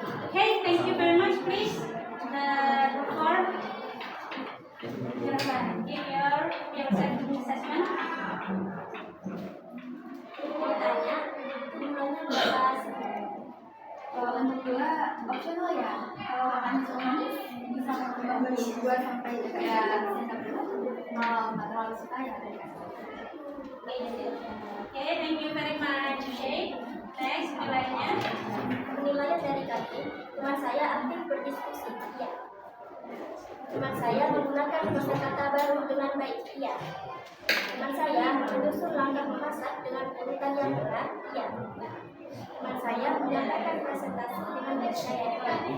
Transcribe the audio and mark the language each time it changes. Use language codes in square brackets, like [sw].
[en] Okay, thank you very much. Please, Dr. [id] Silakan [en] give your assessment. [id] Tanya, jumlahnya berapa? Kalau untuk gula optional ya. Kalau makan manis bisa memberi 2 sampai 3 sendok dulu. Kalau nggak terlalu suka ya dari kasih. [en] Okay, thank you very much. [id] Okay, next nilainya. Penilaian dari kami, teman saya aktif berdiskusi. Iya. Teman saya menggunakan kosakata baru dengan baik. Iya. Teman saya menyusun langkah memasak dengan urutan yang benar. Iya. Teman saya menyampaikan presentasi dengan baik.